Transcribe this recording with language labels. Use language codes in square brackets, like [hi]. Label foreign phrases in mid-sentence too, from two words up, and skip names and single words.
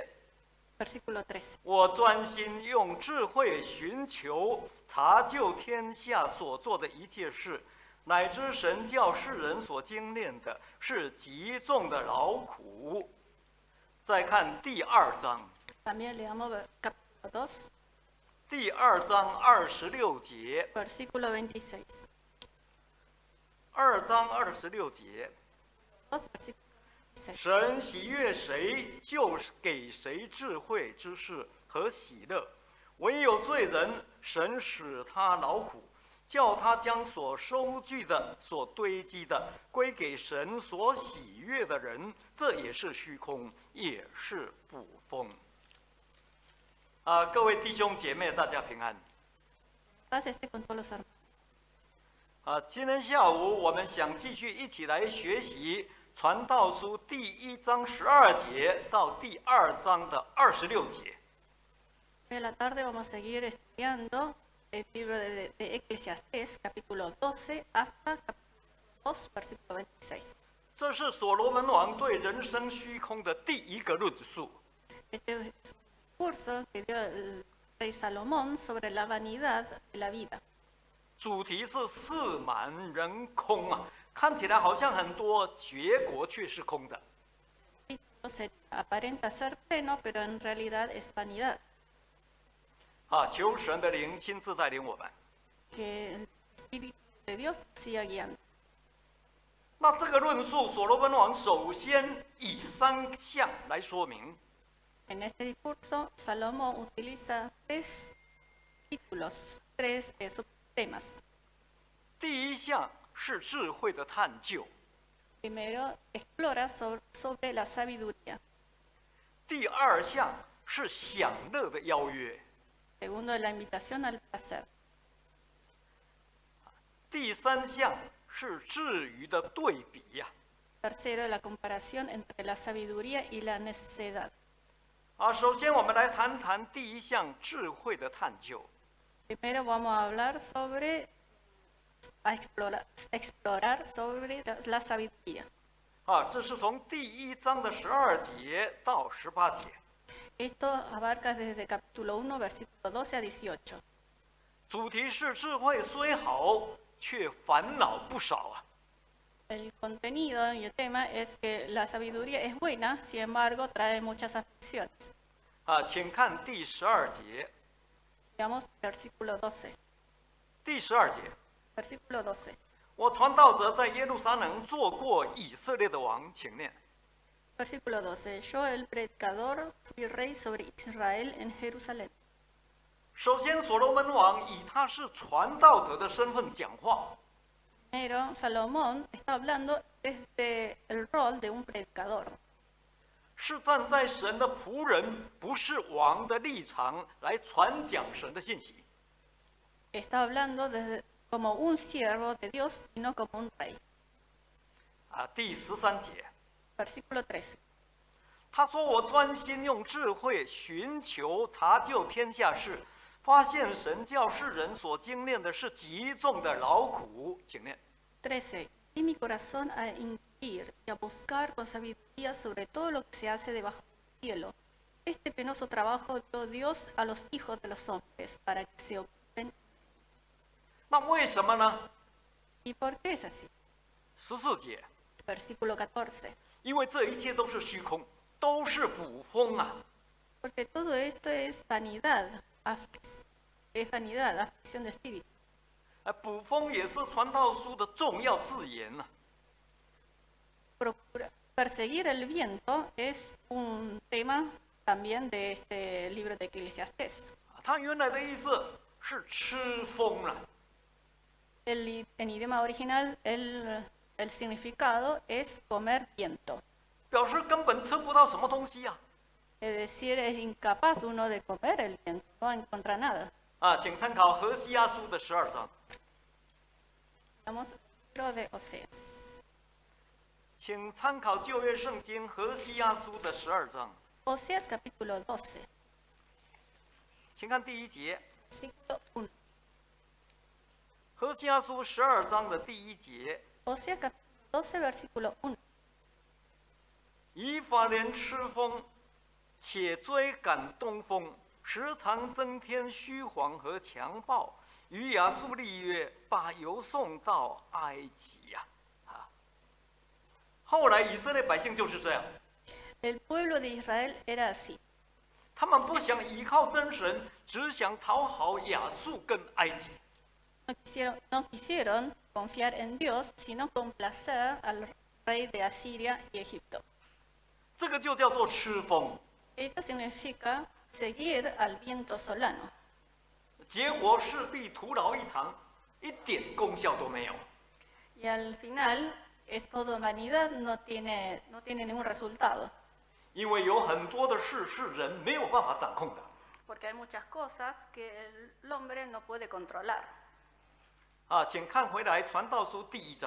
[es] Versículo 13. [zh] 我专心用智慧寻求查究天下所做的一切事，乃知神叫世人所经练的是极重的劳苦。再看第2章。 [es] También leamos capítulo 2. [zh] 第2章26节。 [es] Versículo 26. [zh] 2章26节。 [es] 2, versículo 26. [zh] 神喜悦谁，就是给谁智慧之事和喜乐；唯有罪人，神使他劳苦，叫他将所收据的、所堆积的归给神所喜悦的人，这也是虚空，也是捕风。各位弟兄姐妹，大家平安。 [es] Paz esté con todos los hermanos. [zh] 今天下午我们想继续一起来学习《传道书》第1章12节到第2章的26节。 [es] Hoy en la tarde vamos a seguir estudiando el libro de Eclesiastés, capítulo 12 hasta capítulo 2, versículo 26. [zh] 这是所罗门王对人生虚空的第一个论述。 [es] Este es un curso que dio el rey Salomón sobre la vanidad de la vida. [zh] 主题是事满人空啊，看起来好像很多，结果却是空的。 [es] Aparenta ser pleno, pero en realidad es vanidad. [zh] 求神的灵亲自带领我们。 [es] Que el Espíritu de Dios siga guiando. [zh] 那这个论述，所罗门王首先以3项来说明。 [es] En este discurso, Salomón utiliza 3 títulos, 3 subtemas. [zh] 第1项是智慧的探究。 [es] Primero, explora sobre la sabiduría. [zh] 第2项是享乐的邀约。 [es] Segundo, la invitación al placer. [zh] 第3项是智愚的对比呀。 [es] Tercero, la comparación entre la sabiduría y la necedad. [zh] 首先我们来谈谈第1项智慧的探究。 [es] Primero vamos a hablar explorar sobre la sabiduría. [zh] 这是从第1章的12节到18节。 [es] Esto abarca desde capítulo 1, versículo 12 a 18. [zh] 主题是智慧虽好，却烦恼不少啊。 [es] El contenido y el tema es que la sabiduría es buena, sin embargo trae muchas aflicciones. [zh] 请看第12节。 [es] Veamos versículo 12. [zh] 第12节。 [es] Versículo 12. [zh] 我传道者在耶路撒冷做过以色列的王，请念。 [es] Versículo 12. Yo, el predicador, fui rey sobre Israel en Jerusalén. [zh] 首先，所罗门王以他是传道者的身份讲话。 [es] Primero, Salomón está hablando desde el rol de un predicador. [zh] 是站在神的仆人，不是王的立场来传讲神的信息。 [es] Está hablando como un siervo de Dios y no como un rey. [zh] 第13节。 [es] Versículo 13. [zh] 他说：“我专心用智慧寻求查究天下事，发现神教世人所经练的是极重的劳苦。” 请念。 [es] 13. Di mi corazón a inquirir y a buscar con sabiduría sobre todo lo que se hace debajo del cielo. Este penoso trabajo dio Dios a los hijos de los hombres para que se ocupen. [zh] 那为什么呢？ [es] ¿Y por qué es así? [zh] 14 节。 [es] Versículo 14. [zh] 因为这一切都是虚空，都是捕风啊。 [es] Porque todo esto es vanidad, aflicción de espíritu. [zh] 捕风也是传道书的重要字眼呐。 [es] Perseguir el viento es un tema también de este libro de Eclesiastés. [zh] 它原来的意思是吃风了。 [es] En idioma original, el significado es comer viento. [zh] 表示根本吃不到什么东西啊。 [es] Es decir, es incapaz uno de comer el viento, no encuentra nada. [zh] 请参考何西阿书的12章， [es] Vamos al libro de Oseas. [zh] 请参考旧约圣经何西阿书的12章， [es] Oseas capítulo 12, [zh] 请看第1节， [es] versículo 1. [zh] 何西阿书12章的第1节， [es] Oseas capítulo 12, versículo 1. [zh] 以法莲吃风，且追赶东风，时常增添虚谎和强暴，与亚述立约，把油送到埃及呀！后来以色列百姓就是这样， [es] El pueblo de Israel era así. [zh] 他们不想依靠真神，只想讨好亚述跟埃及。 [es] No quisieron confiar en Dios, sino complacer al rey de Asiria y Egipto. [zh] 这个就叫做吃风， [es] Esto significa seguir al viento solano. [zh] 结果势必徒劳一场，一点功效都没有。 [es] Y al final es todo vanidad, no tiene ningún resultado. [zh] 因为有很多的事是人没有办法掌控的。 [es] Porque hay muchas cosas que el hombre no puede controlar. [zh] 请看回来《传道书》第1章，